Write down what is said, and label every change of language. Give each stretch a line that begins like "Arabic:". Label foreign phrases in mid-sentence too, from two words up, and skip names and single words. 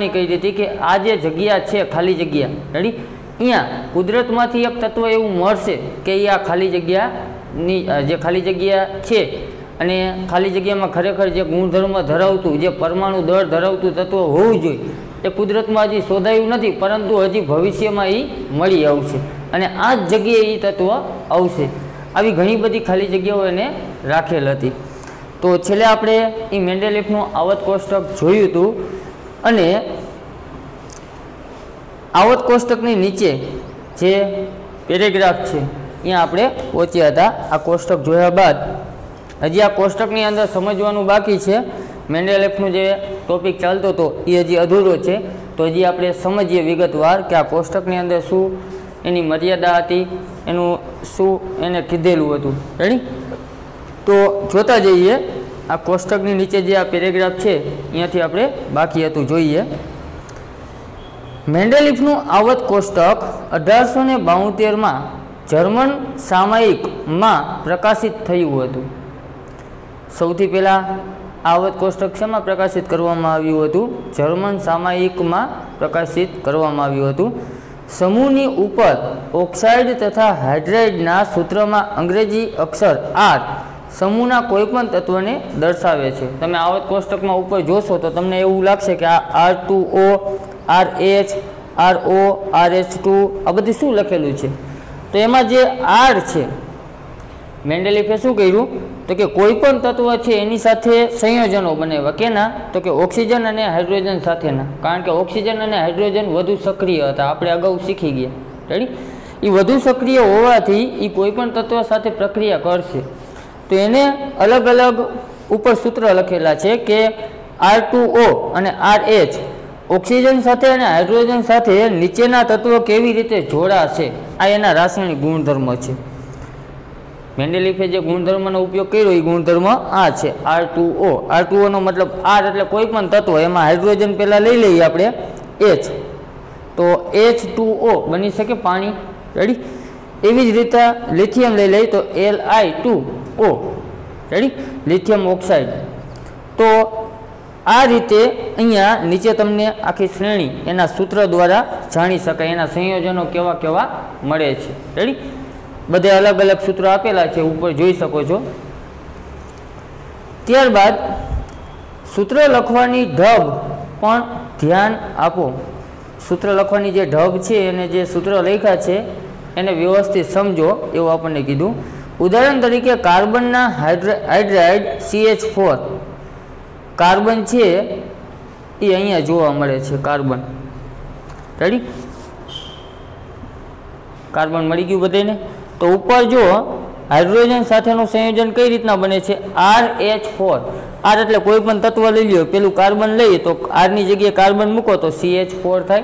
Gujarati: કરી હતી કે આ જે જગ્યા છે ખાલી જગ્યા, રેડી, અહીંયા કુદરતમાંથી એક તત્વ એવું મળશે કે એ આ ખાલી જગ્યાની જે ખાલી જગ્યા છે અને ખાલી જગ્યામાં ખરેખર જે ગુણધર્મ ધરાવતું, જે પરમાણુ દળ ધરાવતું તત્વ હોવું જોઈએ એ કુદરતમાં હજી શોધાયું નથી, પરંતુ હજી ભવિષ્યમાં એ મળી આવશે અને આ જ જગ્યાએ એ તત્વ આવશે। આવી ઘણી બધી ખાલી જગ્યાઓ એને રાખેલ હતી। તો છેલ્લે આપણે ઈ મેંડેલિફનું આવર્ત કોષ્ટક જોયું હતું અને આવર્ત કોષ્ટકની નીચે જે પેરેગ્રાફ છે ત્યાં આપણે પહોંચ્યા હતા। આ કોષ્ટક જોયા બાદ હજી આ કોષ્ટકની અંદર સમજવાનું બાકી છે। મેંડેલિફનું જે ટૉપિક ચાલતો તો એ હજી અધૂરો છે, તો હજી આપણે સમજીએ વિગતવાર કે આ કોષ્ટકની અંદર શું એની મર્યાદા હતી, એનું શું એને કીધેલું હતું। રેડી? તો જોતા જઈએ આ કોષ્ટકની નીચે જે આ પેરેગ્રાફ છે અહીંયાથી આપણે બાકી હતું જોઈએ। મેંડેલિફનું આવર્ત કોષ્ટક 1872 માં જર્મન સામયિક માં પ્રકાશિત થયું હતું। સૌથી પહેલા આવર્ત કોષ્ટક શેમાં પ્રકાશિત કરવામાં આવ્યું હતું? જર્મન સામયિક માં પ્રકાશિત કરવામાં આવ્યું હતું। સમૂહની ઉપર ઑક્સાઇડ તથા હાઇડ્રાઇડના સૂત્રમાં અંગ્રેજી અક્ષર આર સમૂહના કોઈપણ તત્વને દર્શાવે છે। તમે આવર્ત કોષ્ટકમાં ઉપર જોશો તો તમને એવું લાગશે કે આ R2O, RH, RO, RH2 આ બધું શું લખેલું છે। તો એમાં જે R છે, મેંડેલિફે શું કર્યું તો કે કોઈપણ તત્વ છે એની સાથે સંયોજનો બનાવ્યા. કોના? તો કે ઑક્સિજન અને હાઇડ્રોજન સાથેના, કારણ કે ઑક્સિજન અને હાઇડ્રોજન વધુ સક્રિય હતા, આપણે અગાઉ શીખી ગયા। रेडी? ઈ વધુ સક્રિય હોવાથી ઈ કોઈપણ તત્વ સાથે પ્રક્રિયા કરશે। તો એને અલગ અલગ ઉપર સૂત્ર લખેલા છે કે R2O અને RH ઑક્સિજન સાથે અને હાઇડ્રોજન સાથે નીચેના તત્વ કેવી રીતે જોડાશે, આ એના રાસાયણિક ગુણધર્મ છે। મેંડેલિફે જે ગુણધર્મનો ઉપયોગ કર્યો એ ગુણધર્મ આ છે R2O। R2O નો મતલબ R એટલે કોઈપણ તત્વ, એમાં હાઇડ્રોજન પહેલા લઈ લઈએ આપણે H, તો H2O બની શકે પાણી। रेडी? એવી જ રીતે લિથિયમ લઈ લઈ તો Li2O, રેડી, લિથિયમ ઑક્સાઇડ। તો આ રીતે અહીંયા નીચે તમને આખી શ્રેણી એના સૂત્ર દ્વારા જાણી શકાય, એના સંયોજનો કેવા કેવા મળે છે. રેડી? બધે અલગ અલગ સૂત્ર આપેલા છે, ઉપર જોઈ શકો છો। ત્યારબાદ સૂત્ર લખવાની ઢબ પણ ધ્યાન આપો। સૂત્ર લખવાની જે ઢબ છે એને જે સૂત્ર લખ્યા છે એને વ્યવસ્થિત સમજો એવું આપણે કીધું। ઉદાહરણ તરીકે કાર્બનના હાઇડ્રાઇડ CH4 કાર્બન છે એ અહીંયા જોવા મળે છે કાર્બન. રેડી? કાર્બન મળી ગયું બધાને. તો ઉપર જો હાઇડ્રોજન સાથેનું સંયોજન કઈ રીતના બને છે? RH4. આર એટલે કોઈ પણ તત્વ લઈ લ્યો, પેલું કાર્બન લઈએ તો આરની જગ્યાએ કાર્બન મૂકો તો CH4 થાય.